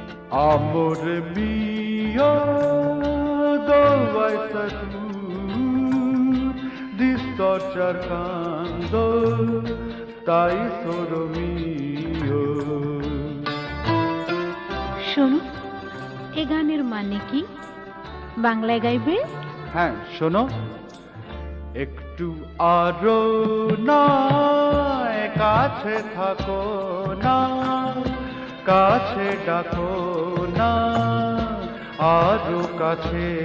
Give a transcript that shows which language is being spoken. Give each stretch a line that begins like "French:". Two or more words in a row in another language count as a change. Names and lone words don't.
Italian: Amor mio, dove vai tu? Sto cercando, তাই solo mio।
Bangla: শোনো, এ গানের মানে কি? বাংলায় গাইবে? হ্যাঁ শোনো, একটু আরো না কাছে থাকো না, কাছে ডাকো না আরো কাছে,